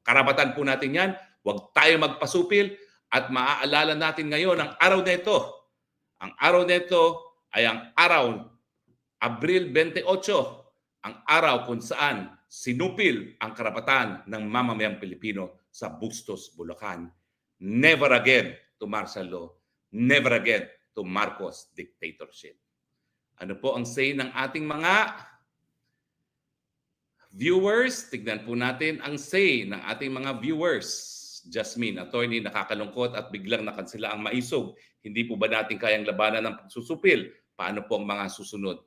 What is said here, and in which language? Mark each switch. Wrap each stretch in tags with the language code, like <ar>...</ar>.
<tl>Karapatan po natin yan, huwag tayo magpasupil at maaalala natin ngayon ang araw na ito. Ang araw na ito ay ang araw, Abril 28, ang araw kung saan sinupil ang karapatan ng mamamayang Pilipino sa Bustos, Bulacan.</tl> <en>Never again to martial law. Never again to Marcos dictatorship.</en> <tl>Ano po ang say ng ating mga viewers? Tignan po natin ang say ng ating mga viewers. Jasmine, attorney, nakakalungkot at biglang nakansela ang maisog. Hindi po ba natin kayang labanan ng pagsusupil? Paano po ang mga susunod?</tl>